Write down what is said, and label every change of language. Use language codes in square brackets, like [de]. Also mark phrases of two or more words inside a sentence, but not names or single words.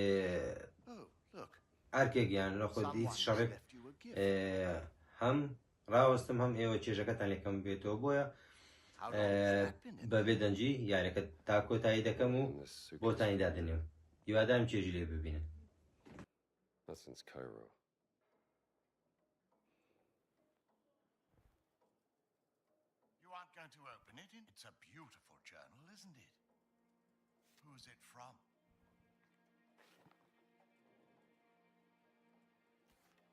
[ckb] ئەرکێکیان لە خۆ هیچ شەڕێک هەم ڕاوەستم هەم ئێوە چێژەکەتان لێکەم بێتەوە بۆیە بەبێ دەنجی یاریەکە تا کۆتایی دەکەم و بۆتانی دادنێم هیوادارم چێژی لێ ببینن [en] Going to open it? It's a beautiful journal, isn't it? Who's it from?